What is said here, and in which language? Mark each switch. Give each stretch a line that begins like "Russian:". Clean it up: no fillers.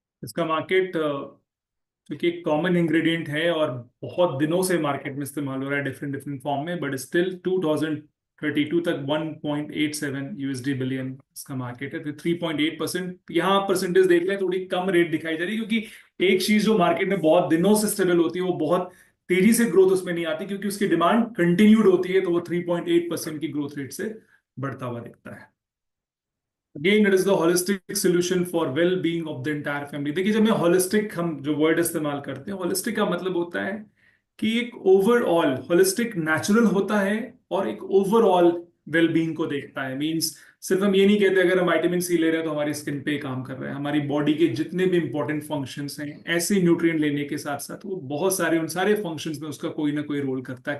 Hindi: इसका मार्केट क्योंकि एक कॉमन इंग्रेडिएंट है और बहुत दिनों से मार्केट में इस्तेमाल हो रहा है डिफरेंट डिफरेंट फॉर्म में, बट स्टिल 2032 तक 1.87 यूएसडी बिलियन इसका मार्केट है। तो 3.8%, यहाँ परसेंटेज देख लें थोड़ी कम रेट दिखाई जा रही है, क्योंकि एक चीज जो मार्केट में बहुत दिनों से स्टेबल होती है वो बहुत तेजी से ग्रोथ उसमें नहीं आती, क्योंकि उसकी डिमांड कंटिन्यूड होती है, तो वो 3.8% की ग्रोथ रेट से बढ़ता हुआ दिखता है।
English: Again, it is the holistic solution for well-being of the entire family.
Hindi: देखिए, जब मैं holistic, हम जो वर्ड इस्तेमाल करते हैं, holistic का मतलब होता है कि एक ओवरऑल होलिस्टिक नेचुरल होता है और एक ओवरऑल वेलबींग को देखता है। मींस सिर्फ हम ये नहीं कहते अगर हम विटामिन सी ले रहे हैं तो हमारी स्किन पे काम कर रहा है, हमारी बॉडी के जितने भी इंपॉर्टेंट फंक्शंस हैं ऐसे न्यूट्रिएंट लेने के साथ साथ वो बहुत सारे, उन सारे फंक्शंस में उसका कोई ना कोई रोल करता है।